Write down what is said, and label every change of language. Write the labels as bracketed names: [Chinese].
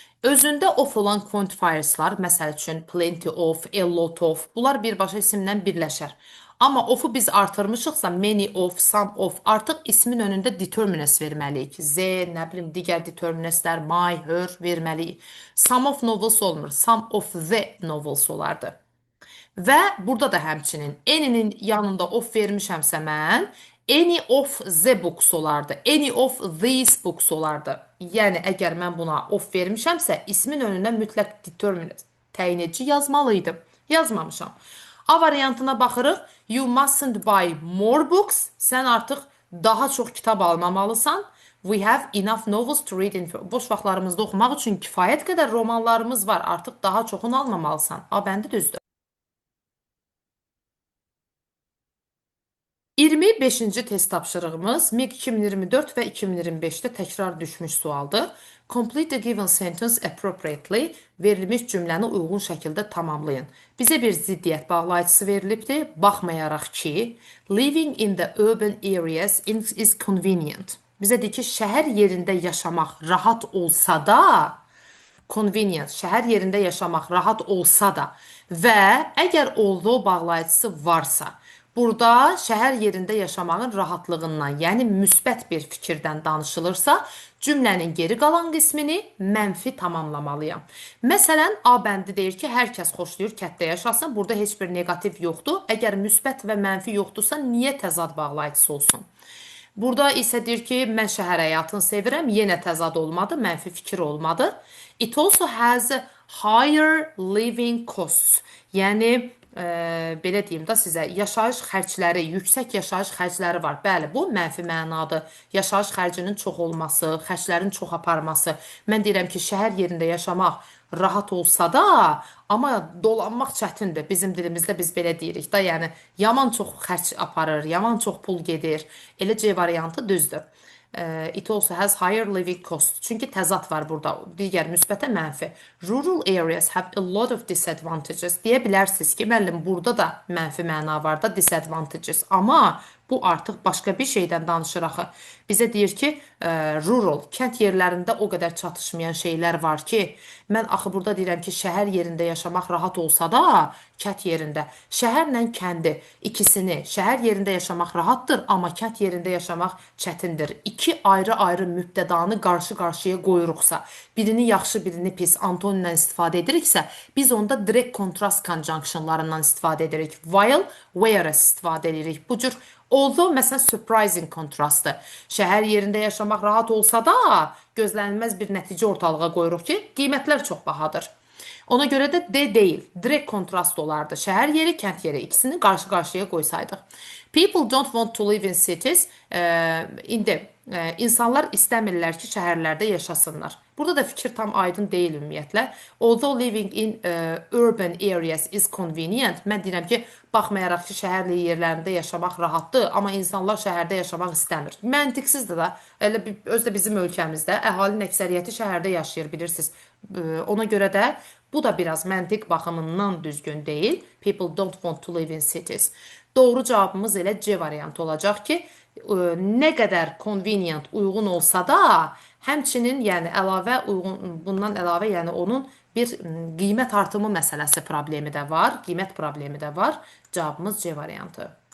[Azerbaijani] Özündə of olan quantifierslar, məsəl üçün plenty of, a lot of, bunlar birbaşa isimlə birləşər. Amma of'u biz artırmışıqsa many of, some of, artıq ismin önündə determinants verməliyik. Z, nə bilim, digər determinantslər, my, her verməliyik. [English] Some of novels [Azerbaijani] olmur. [English] Some of the novels [Azerbaijani] olardı. Və burada da həmçinin any'nin yanında of vermişəmsə mən any of the books olardı. [English] Any of these books [Azerbaijani] olardı. Yəni əgər mən buna of vermişəmsə ismin önünə mütləq determinant təyin edici yazmalıydım. Yazmamışam. A variantına baxırıq. [English] You mustn't buy more books. [Azerbaijani] Sən artıq daha çox kitab almamalısan. [English] We have enough novels to read in [Azerbaijani] boş vaxtlarımızda oxumaq üçün kifayət qədər romanlarımız var. Artıq daha çoxunu almamalısan. A bəndi düzdür. 25-ci test tapşırığımız MIQ 2024 və 2025-də təkrar düşmüş sualdır. [English] Complete the given sentence appropriately. [Azerbaijani] Verilmiş cümləni uyğun şəkildə tamamlayın. Bizə bir ziddiyyət bağlayıcısı verilibdir. Baxmayaraq ki, [English] living in the urban areas is convenient. [Azerbaijani] Bizə deyir ki, şəhər yerində yaşamaq rahat olsa da, convenient, şəhər yerində yaşamaq rahat olsa da və əgər although bağlayıcısı varsa, burada şəhər yerində yaşamağın rahatlığından, yəni müsbət bir fikirdən danışılırsa, cümlənin geri qalan qismini mənfi tamamlamalıyam. Məsələn, A bəndi deyir ki, hər kəs xoşlayır kətdə yaşasın. Burada heç bir negativ yoxdur. Əgər müsbət və mənfi yoxdursa, niyə təzad bağlayıcısı olsun? Burada isə deyir ki, mən şəhər həyatını sevirəm. Yenə təzad olmadı, mənfi fikir olmadı. [English] It also has higher living costs. [Azerbaijani] Yəni, belə deyim də sizə, yaşayış xərcləri, yüksək yaşayış xərcləri var. Bəli, bu mənfi mənadır. Yaşayış xərcinin çox olması, xərclərin çox aparması. Mən deyirəm ki, şəhər yerində yaşamaq rahat olsa da, amma dolanmaq çətindir. Bizim dilimizdə biz belə deyirik də, yəni yaman çox xərc aparır, yaman çox pul gedir. Elə C variantı düzdür. [English] It also has higher living cost. [Azerbaijani] Çünki təzad var burada. Digər müsbətə mənfi. [English] Rural areas have a lot of disadvantages. [Azerbaijani] Deyə bilərsiniz ki, müəllim, burada da mənfi məna var da disadvantages. Amma bu artıq başqa bir şeydən danışır axı. Bizə deyir ki, rural, kənd yerlərində o qədər çatışmayan şeylər var ki, mən axı burada deyirəm ki, şəhər yerində yaşamaq rahat olsa da, kənd yerində, şəhərlə kəndi ikisini, şəhər yerində yaşamaq rahatdır, amma kənd yerində yaşamaq çətindir. İki ayrı-ayrı mübtədanı qarşı-qarşıya qoyuruqsa, birini yaxşı, birini pis antonimlə istifadə ediriksə, biz onda direkt kontrast conjunctionlarından istifadə edirik. While, whereas istifadə edirik. Bu cür although məsələn surprising kontrastı. Şəhər yerində yaşamaq rahat olsa da, gözlənilməz bir nəticə ortalığa qoyuruq ki, qiymətlər çox bahadır. Ona görə də D deyil, direkt kontrast olardı. Şəhər yeri, kənd yeri ikisini qarşı-qarşıya qoysaydıq. [English] People don't want to live in cities. [Azerbaijani] İndi insanlar istəmirlər ki, şəhərlərdə yaşasınlar. Burada da fikir tam aydın deyil ümumiyyətlə. [English] Although living in urban areas is convenient, [Azerbaijani] mən deyirəm ki, baxmayaraq ki, şəhərli yerlərində yaşamaq rahatdır, amma insanlar şəhərdə yaşamaq istəmir. Məntiqsizdir da. Elə özdə bizim ölkəmizdə əhalinin əksəriyyəti şəhərdə yaşayır, bilirsiniz. Ona görə də bu da biraz məntiq baxımından düzgün deyil. [English] People don't want to live in cities. [Azerbaijani] Doğru cavabımız elə C variantı olacaq ki, nə qədər convenient, uyğun olsa da, həmçinin yəni əlavə uyğun, bundan əlavə yəni onun bir qiymət artımı məsələsi problemi də var, qiymət problemi də var. Cavabımız C variantı.